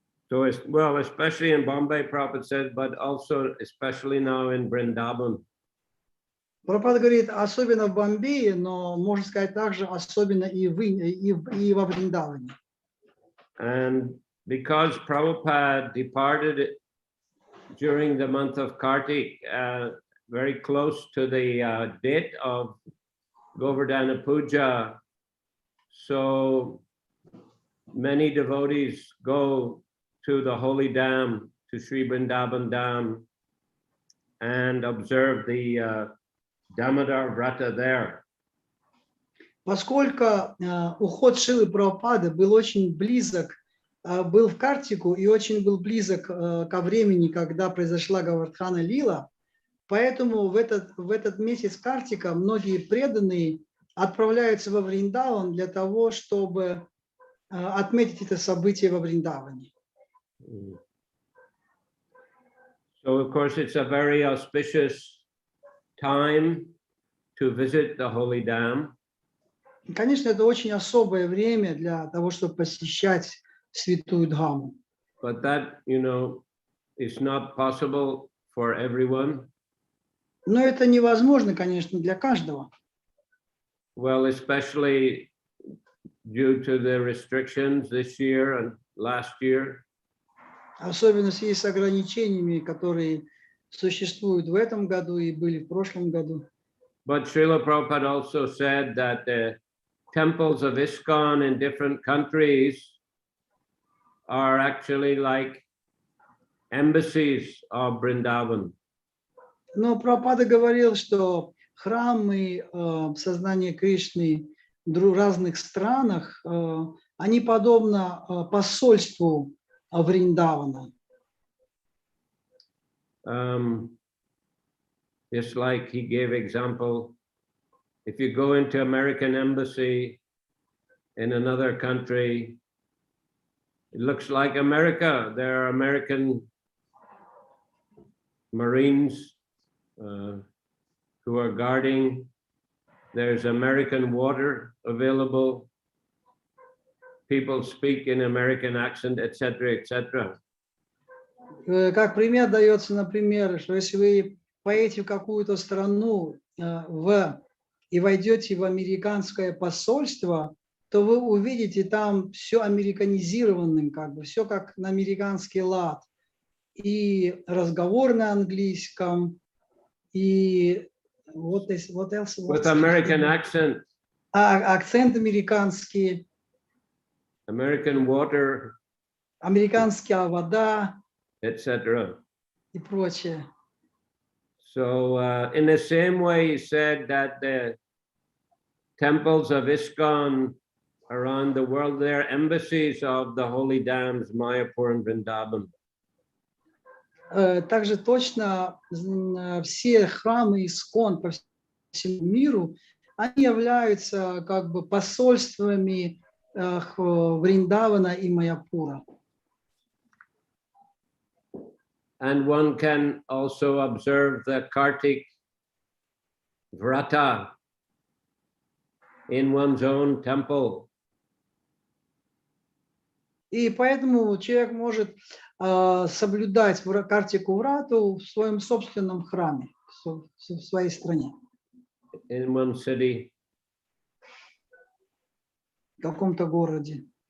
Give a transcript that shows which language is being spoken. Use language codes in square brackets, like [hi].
[en] So, well, especially in Bombay, Prabhupada says, but also especially now in Vrindavan. [ru] Прабхупада говорит, особенно в Бомбее, но можно сказать также особенно и во Вриндаване. [en] And because Prabhupada departed during the month of Kartik, very close to the date of Govardhana Puja, so many devotees go to the holy dam, to Sri Vrindavan Dam, and observe the Damodar Vrata there. [ru] Поскольку уход Шрилы Прабхупады был очень близок, был в Картику и очень был близок ко времени, когда произошла Говардхана Лила, поэтому в этот месяц Картика многие преданные отправляются во Вриндаван для того, чтобы отметить это событие во Вриндаване. [en] So of course it's a very auspicious time to visit the holy dam. [ru] Конечно, это очень особое время для того, чтобы посещать святую Дхаму. [en] But that, is not possible for everyone. [ru] Но это невозможно, конечно, для каждого. [en] Well, especially due to the restrictions this year and last year. [ru] Особенно в связи с ограничениями, которые существуют в этом году и были в прошлом году. [en] But Srila Prabhupada also said that the temples of ISKCON in different countries are actually like embassies of Vrindavan. [ru] Но Прабхупада говорил, что храмы сознания Кришны в разных странах, они подобны посольству Вриндавана. [en] Just like he gave example, if you go into American embassy in another country, it looks like America. There are American Marines who are guarding. There's American water available. People speak in American accent, etc., etc. [ru] Как пример дается, например, что если вы поедете в какую-то страну и войдете в американское посольство, то вы увидите там все американизированным, все как на американский лад. И разговор на английском, и [en] what else? With American accent. [ru] Акцент американский. [en] American water. [ru] Американская вода. [en] Etc. [ru] И прочее. [en] So in the same way, he said that the temples of ISKCON around the world, they're embassies of the holy dams, Mayapur and Vrindavan. [ru] Также точно все храмы ИСККОН по всему миру, они являются как бы посольствами Вриндавана и Майяпура. [en] And one can also observe the Kartik Vrata in one's own temple. [ru] И поэтому человек может соблюдать Картику Врату в своем собственном храме, в своей стране. [en] In one city. [ru] В каком-то городе.